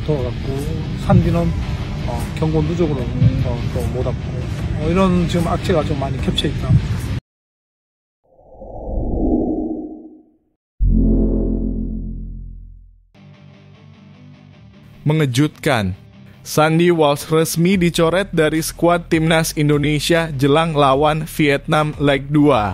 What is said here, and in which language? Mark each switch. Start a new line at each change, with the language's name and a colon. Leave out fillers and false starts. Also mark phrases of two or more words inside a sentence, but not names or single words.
Korean: 들어갔고 산지는 경고 누적으로 또 못 왔고 이런 지금 악재가 좀 많이 겹쳐 있다.
Indonesian: Mengejutkan, Sandy Walsh resmi dicoret dari skuad timnas Indonesia jelang lawan Vietnam leg 2.